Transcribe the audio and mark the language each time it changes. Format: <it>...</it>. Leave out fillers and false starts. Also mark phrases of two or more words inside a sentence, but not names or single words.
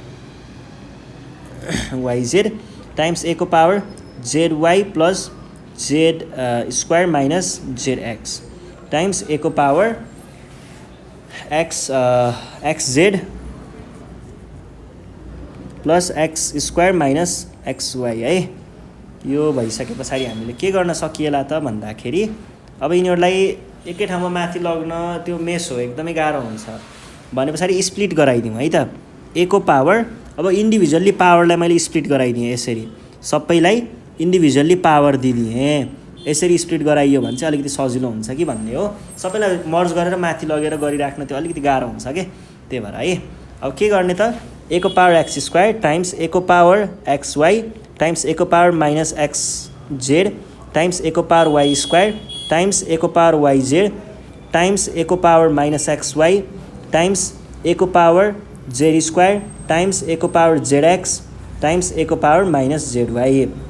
<en>times a को power z y plus z square minus z x times a को power x z plus x square minus x y है।</en> <ne>यो भइसके पछाडि हामीले के गर्न सकिएला त भन्दाखेरि अब यिनीहरूलाई एकै ठाउँमा माथि लग्न त्यो मेस हो, एकदमै गाह्रो हुन्छ भने पछाडि स्प्लिट गराइदिउँ है त। ए को पावर अब</ne> <en>individually power</en> <ne>मैले स्प्लिट गराइदिएँ, यसरी सबैलाई</ne> <en>individually power</en> <ne>दिदिएँ। यसरी स्प्लिट गराइयो भने चाहिँ अलिकति सजिलो हुन्छ कि भन्ने हो। सबैलाई मर्ज गरेर माथि लगेर गरिराख्न त्यो अलिकति गाह्रो हुन्छ के, त्यही भएर है। अब के गर्ने त,</ne> <en>a को power x square times a को power x y times a को power minus x z times a को power y square times a को power y z times a को power minus x y times a को power z square times a को power z x times a को power minus z y</en>